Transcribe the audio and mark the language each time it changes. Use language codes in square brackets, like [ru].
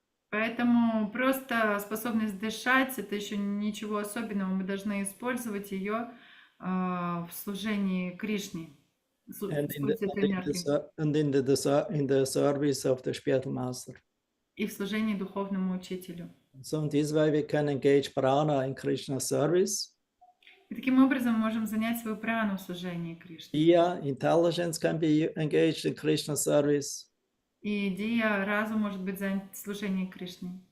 [ru] Поэтому просто способность дышать, это еще ничего особенного. Мы должны использовать ее в служении Кришне. [en] And in the service of the spiritual master. [ru] И в служении духовному учителю. [en] So in this way we can engage prana in Krishna service. [ru] И таким образом мы можем занять свою прану в служении Кришне. [en] Diya, intelligence can be engaged in Krishna service. [ru] И Дия, разум может быть занят в служении Кришне.